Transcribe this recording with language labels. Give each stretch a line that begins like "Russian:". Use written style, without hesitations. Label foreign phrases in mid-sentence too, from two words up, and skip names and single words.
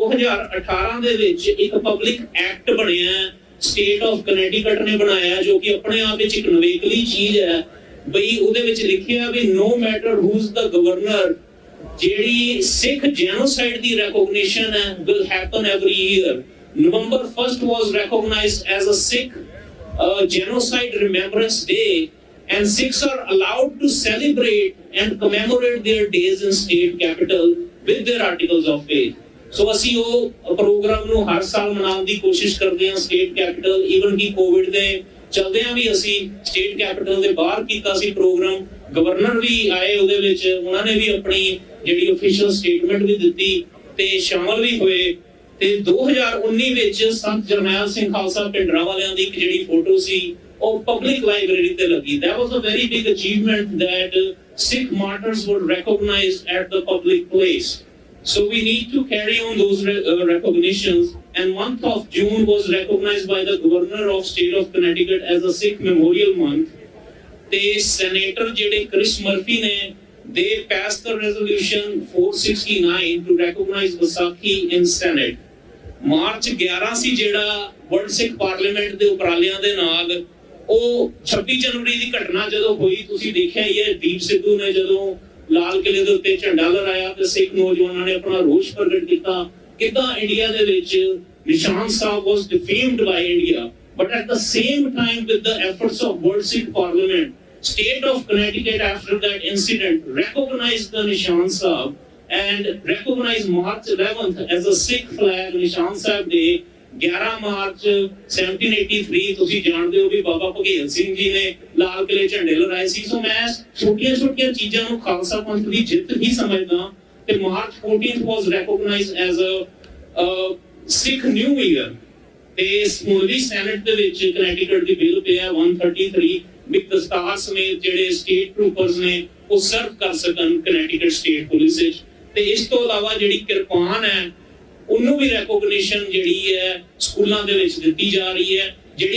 Punjabi: 2018 ਦੇ ਵਿੱਚ ਇੱਕ
English: public act
Punjabi: ਬਣਿਆ ਸਟੇਟ ਆਫ ਕਨੈਟੀਕਟ ਨੇ ਬਣਾਇਆ ਜੋ ਕਿ ਆਪਣੇ ਆਪ ਵਿੱਚ ਇੱਕ ਨਵੇਕਲੀ ਚੀਜ਼ ਹੈ ਬਈ ਉਹਦੇ ਵਿੱਚ ਲਿਖਿਆ ਵੀ
English: no matter who is the governor
Punjabi: ਜਿਹੜੀ ਸਿੱਖ ਜੈਨੋਸਾਈਡ ਦੀ ਰੈਕੋਗਨੀਸ਼ਨ ਹੈ
English: will happen every year November 1st was recognized as a Sikh genocide remembrance day and Sikhs are allowed to celebrate and commemorate their days in state capital with their articles of faith.
Punjabi: So ਅਸੀਂ ਉਹ ਪ੍ਰੋਗਰਾਮ ਨੂੰ ਹਰ ਸਾਲ ਮਨਾਉਣ ਦੀ ਕੋਸ਼ਿਸ਼ ਕਰਦੇ ਹਾਂ
English: state capital even
Punjabi: ਕਿ ਕੋਵਿਡ ਦੇ ਚਲਦਿਆਂ ਵੀ ਅਸੀਂ
English: state capital
Punjabi: ਦੇ ਬਾਹਰ ਕੀਤਾ ਸੀ ਪ੍ਰੋਗਰਾਮ ਗਵਰਨਰ ਵੀ ਆਏ ਉਹਦੇ ਵਿੱਚ ਉਹਨਾਂ ਨੇ ਵੀ ਆਪਣੀ ਜਿਹੜੀ
English: official statement
Punjabi: ਵੀ ਦਿੱਤੀ ਤੇ ਸ਼ਾਮਲ ਵੀ ਹੋਏ ਤੇ 2019 ਵਿੱਚ ਸੰਤ ਜਰਨੈਲ ਸਿੰਘ ਖਾਲਸਾ ਪਿੰਡਰਾਂ ਵਾਲਿਆਂ ਦੀ ਇੱਕ ਜਿਹੜੀ ਫੋਟੋ ਸੀ ਉਹ ਪਬਲਿਕ ਲਾਇਬ੍ਰੇਰੀ ਤੇ ਲੱਗੀ
English: that was a very big achievement that Sikh martyrs were recognized at the public place so we need to carry on those recognitions and month of June was recognized by the governor of state of Connecticut as a Sikh memorial month
Punjabi: ਤੇ senator ਜਿਹੜੇ ਕ੍ਰਿਸ ਮਰਫੀ ਨੇ
English: they passed the resolution 469 to recognize Vaisakhi in Senate
Punjabi: ਮਾਰਚ 11 ਸੀ ਜਿਹੜਾ ਵਰਲਡ ਸਿੱਖ ਪਾਰਲੀਮੈਂਟ ਦੇ ਉਪਰਾਲਿਆਂ ਦੇ ਨਾਲ ਉਹ 26 ਜਨਵਰੀ ਦੀ ਘਟਨਾ ਜਦੋਂ ਹੋਈ ਤੁਸੀਂ ਦੇਖਿਆ ਹੀ ਹੈ ਦੀਪ ਸਿੱਧੂ ਨੇ ਜਦੋਂ ਲਾਲ ਕਿਲੇ ਦੇ ਉੱਤੇ ਝੰਡਾ ਲਹਿਰਾਇਆ ਤੇ ਸਿੱਖ ਨੌਜਵਾਨਾਂ ਨੇ ਆਪਣਾ ਰੋਸ ਪ੍ਰਗਟ ਕੀਤਾ ਕਿੱਦਾਂ ਇੰਡੀਆ ਦੇ ਵਿੱਚ ਨਿਸ਼ਾਨ ਸਾਹਿਬ
English: was defamed by India but at the same time with the efforts of World Sikh Parliament state of Connecticut after that incident recognized the Nishan Sahib and recognized March 11th as a Sikh flag Nishan Sahib Day 11 ਮਾਰਚ
Punjabi: 1783 ਤੁਸੀਂ ਜਾਣਦੇ ਹੋ ਵੀ ਬਾਬਾ ਭਗੇਲ ਸਿੰਘ ਜੀ ਨੇ ਲਾਲ ਕਿਲੇ ਝੰਡੇ ਲਹਿਰਾਏ ਸੀ ਸੋ ਮੈਂ ਛੋਟੀਆਂ ਚੀਜ਼ਾਂ ਨੂੰ ਖਾਲਸਾ ਪੰਥ ਦੀ ਜਿੱਤ ਹੀ ਸਮਝਦਾ ਤੇ ਮਾਰਚ 14th
English: was recognized as a Sikh New Year
Punjabi: ਤੇ ਸਮੂਲੀ ਸੈਨੇਟ ਦੇ ਵਿੱਚ ਕਨੈਟੀਕਟ ਦੀ ਬਿੱਲ ਪਿਆ 133 ਵੀ ਦਸਤਾਰ ਸਮੇਤ ਜਿਹੜੇ
English: state troopers
Punjabi: ਨੇ ਉਹ ਸਰਵ ਕਰ ਸਕਣ ਕਨੈਟੀਕਟ ਸਟੇਟ ਪੁਲਿਸ ਵਿੱਚ ਤੇ ਇਸ ਤੋਂ ਇਲਾਵਾ ਜਿਹੜੀ ਕਿਰਪਾਨ ਹੈ ਉਹਨੂੰ ਵੀ ਰੈਕੋਗਨੀਸ਼ਨ ਜਿਹੜੀ ਹੈ ਸਕੂਲਾਂ ਦੇ ਵਿੱਚ ਦਿੱਤੀ ਜਾ ਰਹੀ ਹੈ ਜਿਹੜੀ